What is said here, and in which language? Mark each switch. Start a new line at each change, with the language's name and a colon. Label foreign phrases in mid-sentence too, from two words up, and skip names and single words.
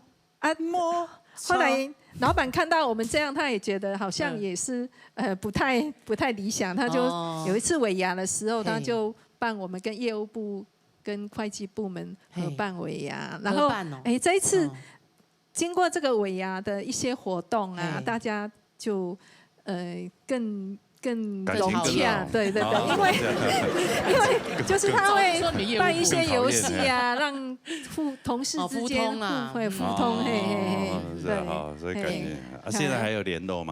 Chinese: 後來老闆看到我們這樣，他也覺得好像也是不太理想。他就有一次尾牙的時候，他就辦我們跟業務部跟會計部門合辦尾牙，然後這一次經過這個尾牙的一些活動啊，大家就更更融洽，对，因为就是他会办一些游戏啊，让同事之间会互通，对，所以感觉现在还有联络吗？